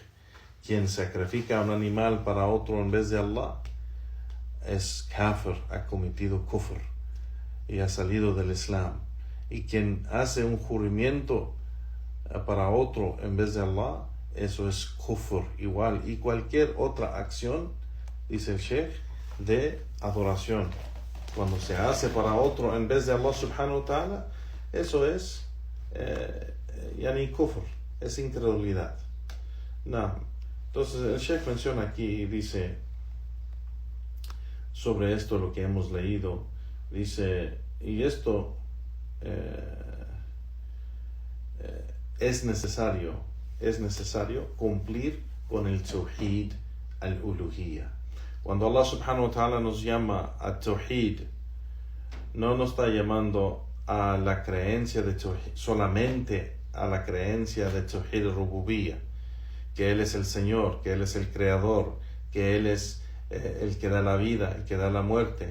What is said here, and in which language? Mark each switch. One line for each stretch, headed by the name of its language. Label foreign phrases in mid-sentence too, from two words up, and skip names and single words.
Spanish: Quien sacrifica a un animal para otro en vez de Allah es kafir, ha cometido kufr y ha salido del Islam. Y quien hace un juramento para otro en vez de Allah, eso es kufr igual. Y cualquier otra acción, dice el Sheikh, de adoración, cuando se hace para otro en vez de
Arabic: الله سبحانه وتعالى,
Spanish: eso es yani kufr, es incredulidad. No. Entonces el Sheikh menciona aquí y dice sobre esto lo que hemos leído. Dice, y esto es necesario cumplir con el
Arabic: توحيد الألوهية.
Spanish: Cuando
Arabic: الله سبحانه وتعالى
Spanish: nos llama a tawhid, no nos está llamando a la creencia de tawhid, solamente a la creencia de
Arabic: توحيد الربوبية,
Spanish: que Él es el Señor, que Él es el Creador, que Él es el que da la vida, el que da la muerte.